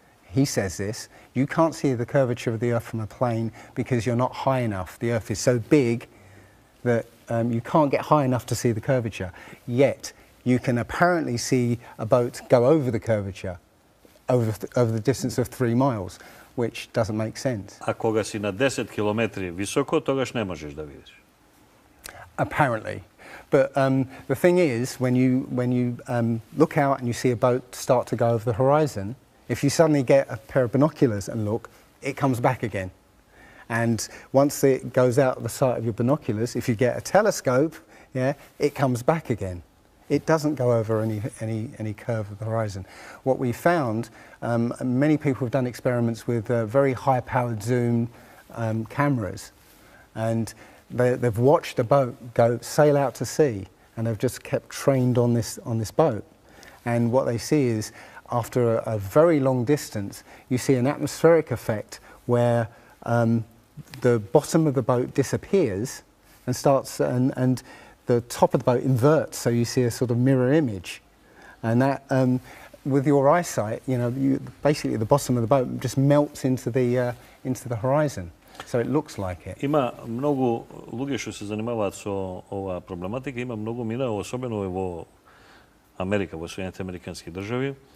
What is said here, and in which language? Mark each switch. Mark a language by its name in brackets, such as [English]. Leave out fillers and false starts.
[English] He says this, you can't see the curvature of the Earth from a plane because you're not high enough. The Earth is so big that you can't get high enough to see the curvature. Yet you can apparently see a boat go over the curvature over the distance of 3 miles, which doesn't make sense. [Macedonian] А кога си на 10 километри високо, тогаш не можеш да видиш. [English] Apparently. But the thing is, when you look out and you see a boat start to go over the horizon, if you suddenly get a pair of binoculars and look, it comes back again. And once it goes out the sight of your binoculars, if you get a telescope, yeah, it comes back again. It doesn't go over any curve of the horizon. What we found, many people have done experiments with very high-powered zoom cameras, and they've watched a boat sail out to sea, and they've just kept trained on this boat. And what they see is, after a very long distance, you see an atmospheric effect where the bottom of the boat disappears and starts, and the top of the boat inverts, so you see a sort of mirror image. And that, with your eyesight, you know, basically the bottom of the boat just melts into the horizon. So it looks like it. [Macedonian] Има многу луѓе што се занимаваат со оваа проблематика, има многу мина, особено во Америка, во Соединените Американски држави.